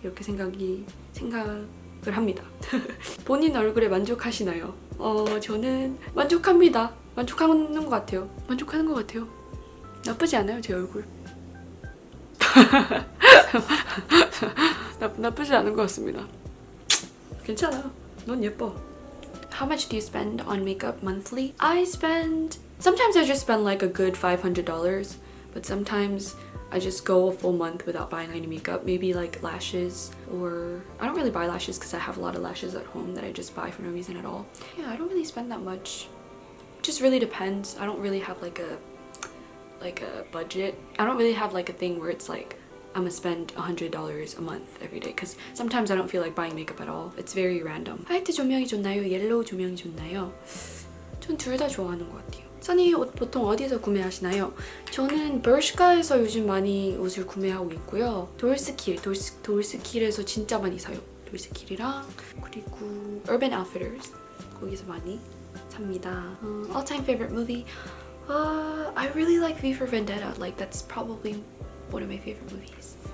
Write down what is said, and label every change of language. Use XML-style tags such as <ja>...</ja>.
<ko>이렇게 생각을 합니다. 본인 얼굴에 만족하시나요? 저는 만족합니다. 만족하는 것 같아요. 나쁘지 않아요, 제 얼굴. 나쁘지 않은 것 같습니다. 괜찮아. 넌 예뻐.</ko> <en>How much do you spend on makeup monthly? Sometimes I just spend like a good $500, but sometimes I just go a full month without buying any makeup. Maybe like lashes, or I don't really buy lashes because I have a lot of lashes at home that I just buy for no reason at all. Yeah, I don't really spend that much. It just really depends. I don't really have like a budget. I don't really have like a thing where it's like I'm gonna spend $100 a month every day, because sometimes I don't feel like buying makeup at all. It's very random.</en> <ko>화이트 조명이 좋나요? 옐로우 조명이 좋나요? 전 둘 다 좋아하는 것 같아요. 써니 옷 보통 어디서 구매하시나요? 저는 bershka에서 요즘 많이 옷을 구매하고 있고요. 돌스킬에서 진짜 많이 사요. 돌스킬이랑 그리고 Urban Outfitters 거기서 많이 삽니다. All-time favorite movie? I really like V for Vendetta. Like that's probably one of my favorite movies.</ko>